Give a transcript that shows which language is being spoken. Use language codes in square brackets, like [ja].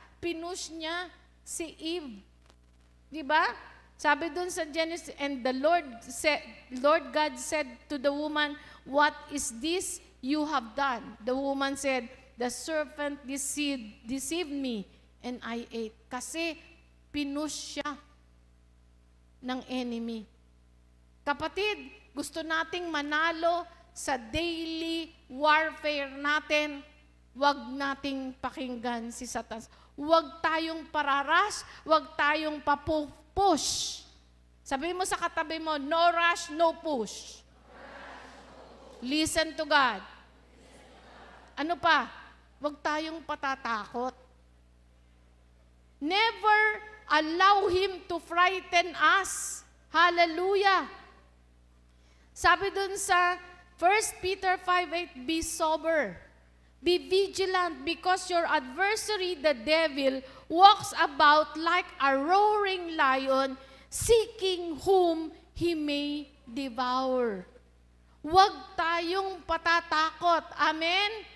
[tl] Pinush niya si Eve. Di ba? Sabi dun sa [en] Genesis, and the Lord God said to the woman, what is this you have done? The woman said, the serpent deceived me and I ate. [tl] Kasi pinush siya ng enemy. Kapatid, gusto nating manalo sa daily warfare natin, wag nating pakinggan si Satanas. Wag tayong pararas, wag tayong papupush. Sabihin mo sa katabi mo, [en] no rush, no push. Listen to God. [tl] Ano pa? Wag tayong patatakot. [en] Never allow Him to frighten us. [tl] Hallelujah. Sabi dun sa 1 Peter 5:8, [en] be sober. Be vigilant because your adversary, the devil, walks about like a roaring lion, seeking whom he may devour. [tl] Huwag tayong patatakot. Amen?